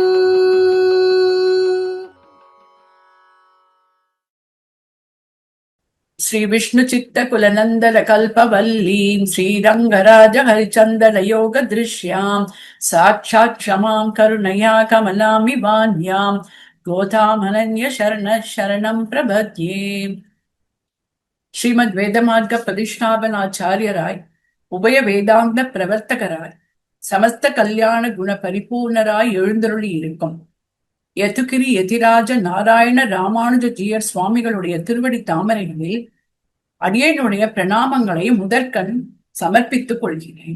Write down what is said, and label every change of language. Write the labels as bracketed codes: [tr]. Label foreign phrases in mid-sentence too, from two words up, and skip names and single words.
[sa] श्री विष्णु चित्त कुलनंदन कल्पवल्लीं श्रीरंगराज हरिचंदन योग दृश्यां साक्षात् क्षमां करुणया कमलामिवान्यां गोतामनन्य शरण शरणं प्रपद्ये. श्रीमद् वेदमार्ग प्रतिष्ठापनाचार्यराय [ta] உபய வேதாந்த பிரவர்த்தகராய் சமஸ்த கல்யாண குண பரிபூர்ணராய் எழுந்தருளி இருக்கும் யதுகிரி யதிராஜ நாராயண ராமானுஜ ஜீயர் சுவாமிகளுடைய திருவடி தாமரைகளில் அடியனுடைய பிரணாமங்களை முதற்கண் சமர்ப்பித்துக் கொள்கிறேன்.